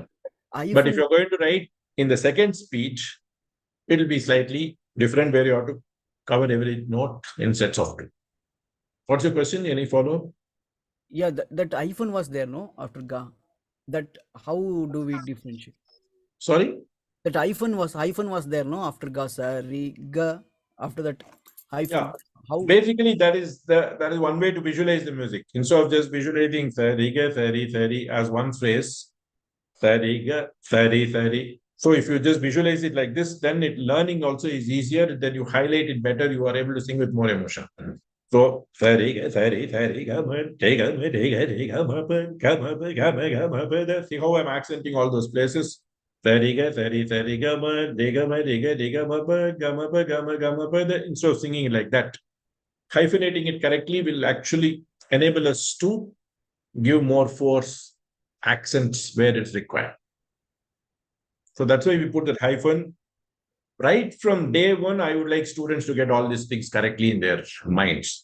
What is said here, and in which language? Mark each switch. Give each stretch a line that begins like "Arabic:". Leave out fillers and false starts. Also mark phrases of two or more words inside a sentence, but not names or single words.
English: But if you're going to write in the second speech, it will be slightly different where you have to cover every note in sets of 2. What's your question? Any follow-up? Yeah, that hyphen was there, no? After ga. That how do we differentiate? Sorry? That hyphen was there, no? After ga, sa, ri, ga. After that hyphen. Yeah. How? Basically, that is one way to visualize the music. Instead of just visualizing sa, ri, ga, sa, ri as one phrase, sa, ri, ga, sa, ri. So if you just visualize it like this, then learning also is easier. Then you highlight it better. You are able to sing with more emotion. So sari ga. See how I'm accenting all those places. Sari ga ma ga ma. Instead of singing it like that, hyphenating it correctly will actually enable us to give more force, accents where it's required. So that's why we put that hyphen. Right from day one, I would like students to get all these things correctly in their minds.